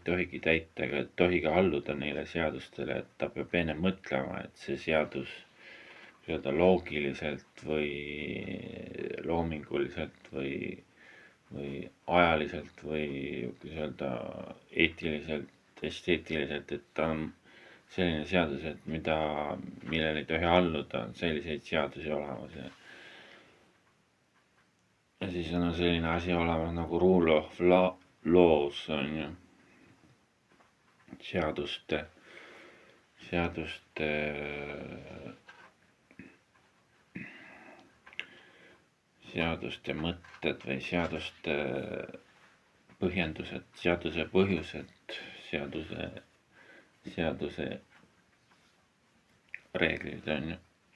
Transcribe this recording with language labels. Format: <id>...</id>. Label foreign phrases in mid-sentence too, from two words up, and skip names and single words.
<et>tohigi täita ega tohigi alluda neile seadustele, et ta peab enne mõtlema, et see seadus öelda loogiliselt või loominguliselt või ajaliselt või öelda eetiliselt, esteetiliselt, et ta on selline seadus, et millele ei tohi alluda, on selliseid seadusi olemas. Ja siis on selline asi olemas nagu</et> <en>rule of laws</en> <et>on ju. Seaduste mõtted või seaduste põhjendused, seaduse põhjused, seaduse reeglid on ju.</et>